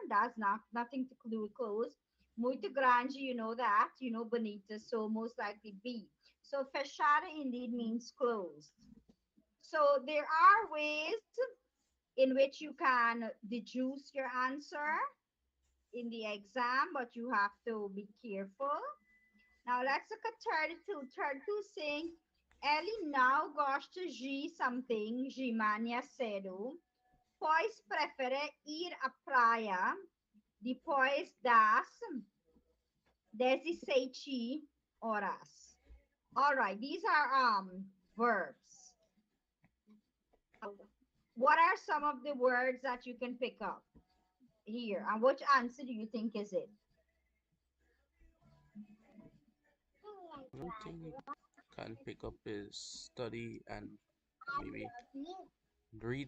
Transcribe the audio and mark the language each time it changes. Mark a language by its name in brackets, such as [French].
[English] That's nothing to do with close. [Portuguese] Muito grande, [English] you know that, you know bonita, so most likely B. So fechada indeed means closed. So there are ways in which you can deduce your answer in the exam, but you have to be careful. Now let's look at 32. 32 saying, [Portuguese] ele não gosta de [English] something, [Portuguese] de manhã cedo, pois prefere ir à praia depois das 17 horas. [English] All right, these are verbs. What are some of the words that you can pick up here? And which answer do you think is it? One thing you can pick up is study and maybe read